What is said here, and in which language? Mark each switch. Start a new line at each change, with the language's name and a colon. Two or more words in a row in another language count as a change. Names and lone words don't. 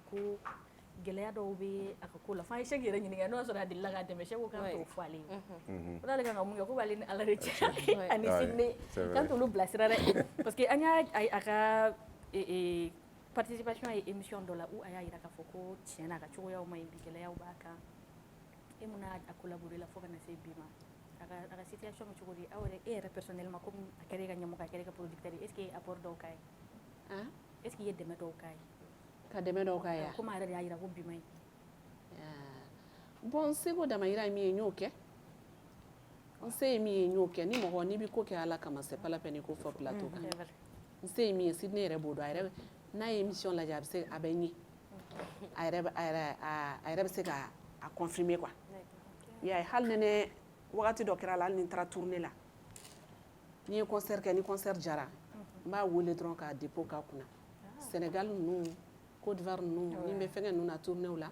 Bambara: ko gɛlɛya dɔw bɛ a ka ko la fo an ye Cheick yɛrɛ ɲininka n'o y'a sɔrɔ a delila k'a dɛmɛ Cheick ko k'an t'o fɔ ale ye ko n'ale kan ka mun kɛ ko b'ale ni Ala de cɛ ani Sydney k'an t'olu bilasira dɛ
French: parce que
Bambara: an y'a a ka participation ye émission dɔ la où a y'a jira k'a fɔ ko tiɲɛ na a ka cogoyaw ma ɲi bi gɛlɛyaw b'a kan e mun n'a collaboré la fo ka na se bi ma a ka situation bɛ cogo di aw yɛrɛ e yɛrɛ
French: personnellement comme
Bambara: a kɛra e ka ɲɛmɔgɔ a kɛra e ka producteur
French: est ce que
Bambara: apport dɔw k'a ye
French: est ce que
Bambara: i ye dɛmɛ dɔw k'a ye ka dɛmɛ dɔw k'a ye comme a yɛrɛ de y'a jira ko bi ma ɲi bon n seko damayira ye min ye n y'o kɛ n se ye min ye n y'o kɛ ni mɔgɔ n'i bɛ ko kɛ Ala kama
French: c'est pas la peine
Bambara: i k'o fɔ plateau kan n se ye min ye Sydney yɛrɛ b'o dɔn a yɛrɛ n'a ye émission lajɛ a bɛ se a bɛ ɲɛ a yɛrɛ bɛ se ka a confirmer quoi i y'a ye hali nɛnɛ wagati dɔ kɛra la hali ni n taara tournée la n'i ye concert kɛ ni concert jara n b'a wele dɔrɔn k'a dépôt k'a kunna Sénégal ninnu Côte d'Ivoire ninnu ni n bɛ fɛnkɛ ninnu na tournée la